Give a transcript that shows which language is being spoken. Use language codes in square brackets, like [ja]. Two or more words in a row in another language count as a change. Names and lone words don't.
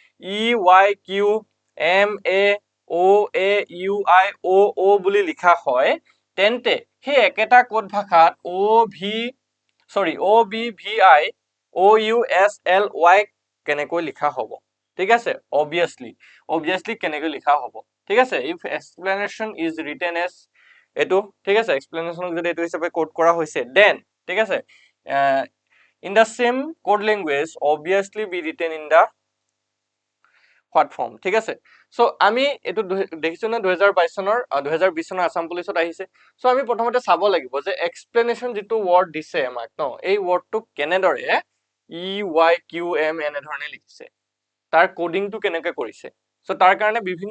[as] EYQMAOAUIOO বুলি লিখা হয় তেন্তে সেই একেটা কোড ভাষাত OBVI কেনেকৈ লিখা হ'ব ঠিক আছে obviously কেনেকৈ লিখা হ'ব ঠিক আছে [en] if explanation is written as [as] এটো ঠিক আছে এক্সপ্লেনেশ্যনক যদি এটো হিচাপে কোড কৰা হৈছে দেন ঠিক আছে in [en] the same code language obviously be written in the what form [as] ঠিক আছে সো আমি এটো দেখিছো না 2022 চনৰ 2020 চনৰ আসাম পুলিচত আহিছে সো আমি প্ৰথমতে চাব লাগিব যে এক্সপ্লেনেশ্যন যেটো ওয়ার্ড দিছে আমাক ন এই ওয়ার্ডটো কেনেদৰে EYQM এনে ধৰণে লিখিছে তাৰ কোডিংটো কেনেকৈ কৰিছে সো তাৰ কাৰণে বিভিন্ন